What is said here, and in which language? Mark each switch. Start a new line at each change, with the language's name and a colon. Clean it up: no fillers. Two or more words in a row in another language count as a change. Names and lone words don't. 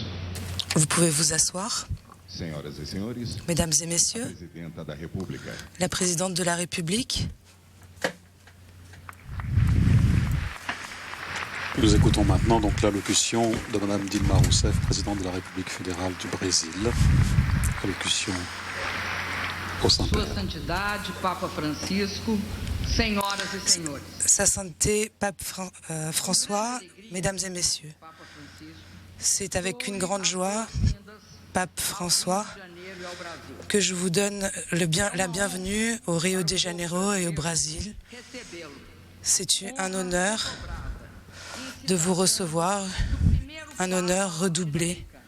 French: Vous pouvez vous asseoir.
Portuguese: Senhoras e senhores,
French: Mesdames et
Portuguese: a
French: messieurs,
Portuguese: presidenta da República.
French: la présidente de la République. Nous écoutons maintenant donc l'allocution de Madame Dilma Rousseff, présidente de la République fédérale du Brésil. Allocution au Saint-Père.
Portuguese: Sua Santidade, Papa Francisco, senhoras e senhores.
French: Sa Sainteté, Pape François, Mesdames et messieurs, c'est avec une grande joie, Pape François, que je vous donne la bienvenue au Rio de Janeiro et au Brésil. C'est un honneur de vous recevoir, un honneur redoublé.